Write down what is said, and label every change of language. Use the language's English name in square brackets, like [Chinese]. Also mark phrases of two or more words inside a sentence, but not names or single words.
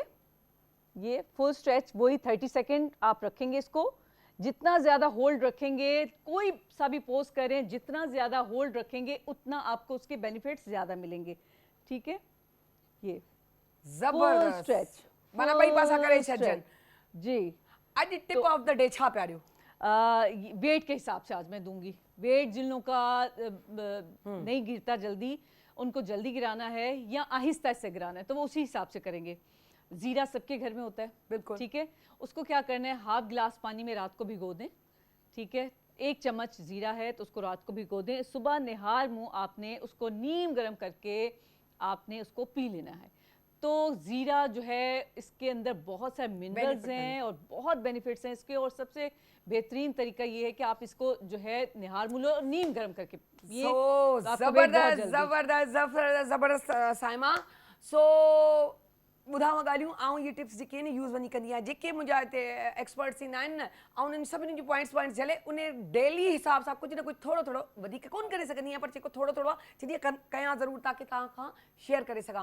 [Urdu] یہ [English] full stretch [Urdu] وہی 30 سیکنڈ آپ رکھیں گے اس کو. جتنا زیادہ ہولڈ رکھیں گے، کوئی سا بھی پوز کریں، جتنا زیادہ ہولڈ رکھیں گے اتنا آپ کو اس کے بینیفٹس زیادہ ملیں گے. ٹھیک ہے، یہ जबरदस्त स्ट्रेच, [Sindhi] माना ॿई पासा करे छॾजनि। जी, अॼु [English] tip of the day [Sindhi] छा पिया ॾियो? [Urdu] ویٹ کے حساب سے آج میں دوں گی۔ ویٹ جن لوگوں کا نہیں گرتا جلدی، ان کو جلدی گرانا ہے یا آہستہ سے گرانا ہے، تو وہ اسی حساب سے کریں گے. زیرہ سب کے گھر میں ہوتا ہے, बिल्कुल, ٹھیک ہے، اس کو کیا کرنا ہے, [English] half glass [Urdu] پانی میں رات کو بھگو دیں، ٹھیک ہے، 1 چمچ زیرہ ہے تو اس کو رات کو بھگو دیں، صبح نہار منہ آپ نے اس کو نیم گرم کر کے آپ نے اس کو پی لینا ہے. تو زیرہ جو ہے، اس کے اندر بہت سارے منرلز ہیں اور بہت بینیفٹس ہیں اس کے، اور سب سے بہترین طریقہ یہ ہے کہ آپ اس کو جو ہے نہار ملو اور نیم گرم کر کے، یہ زبردست صائمہ. [Sindhi] सो ॿुधाव ॻाल्हियूं, ऐं इहे टिप्स जेके आहिनि यूज़ वञी कंदी आहियां, जेके मुंहिंजा हिते एक्सपर्ट्स ईंदा आहिनि न, ऐं उन्हनि सभिनी जूं पॉइंट्स झले उन डेली हिसाब सां कुझु न कुझु थोरो थोरो, वधीक कोन करे सघंदी आहियां, पर जेको थोरो थोरो आहे जॾहिं कयां ज़रूरु, ताकी तव्हां खां शेयर करे सघां।